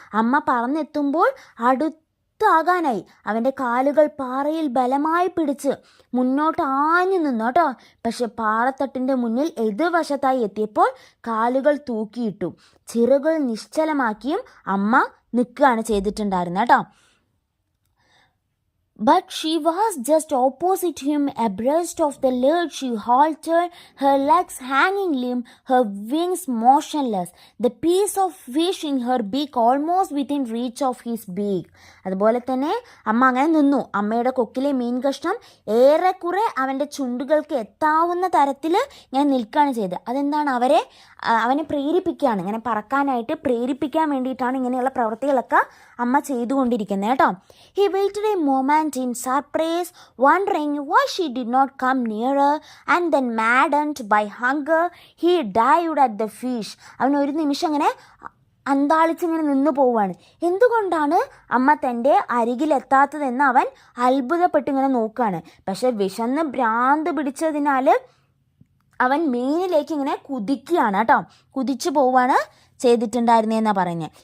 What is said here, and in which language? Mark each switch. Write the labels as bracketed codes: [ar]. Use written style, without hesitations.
[ml] അമ്മ പറന്നെത്തുമ്പോൾ അടുത്താകാനായി അവൻ്റെ കാലുകൾ പാറയിൽ ബലമായി പിടിച്ച് മുന്നോട്ട് ആഞ്ഞു നിന്നു കേട്ടോ. പക്ഷെ പാറത്തട്ടിൻ്റെ മുന്നിൽ എതിർവശത്തായി എത്തിയപ്പോൾ കാലുകൾ തൂക്കിയിട്ടു. ചിറകുകൾ നിശ്ചലമാക്കിയും അമ്മ നിൽക്കുകയാണ് ചെയ്തിട്ടുണ്ടായിരുന്നത് കേട്ടോ. [en] But she was just opposite him, abreast of the lid. She halted, her legs hanging limp, her wings motionless, the piece of fish in her beak almost within reach of his beak. [ml] അതുപോലെ തന്നെ അമ്മ അങ്ങനെ നിന്നു. അമ്മയുടെ കൊക്കിലെ മീൻ കഷ്ണം ഏറെക്കുറെ അവൻ്റെ ചുണ്ടുകൾക്ക് എത്താവുന്ന തരത്തിൽ ഇങ്ങനെ നിൽക്കുകയാണ് ചെയ്തത്. അതെന്താണ്, അവനെ പ്രേരിപ്പിക്കുകയാണ്, ഇങ്ങനെ പറക്കാനായിട്ട് പ്രേരിപ്പിക്കാൻ വേണ്ടിയിട്ടാണ് ഇങ്ങനെയുള്ള പ്രവൃത്തികളൊക്കെ അമ്മ ചെയ്തുകൊണ്ടിരിക്കുന്നത് കേട്ടോ. [en] He waited a moment in surprise, wondering why she did not come nearer, and then maddened by hunger, he dived at the fish. [ml] അവൻ ഒരു നിമിഷം ഇങ്ങനെ അന്താളിച്ചിങ്ങനെ നിന്നു പോവുകയാണ്. എന്തുകൊണ്ടാണ് അമ്മ തൻ്റെ അരികിലെത്താത്തതെന്ന് അവൻ അത്ഭുതപ്പെട്ടിങ്ങനെ നോക്കുകയാണ്. പക്ഷെ വിശന്ന് ഭ്രാന്ത് പിടിച്ചതിനാൽ അവൻ മീനിലേക്ക് ഇങ്ങനെ കുതിക്കുകയാണ് കേട്ടോ, കുതിച്ചു പോവാണ് ചെയ്തിട്ടുണ്ടായിരുന്നതെന്നാണ് പറയുന്നത്.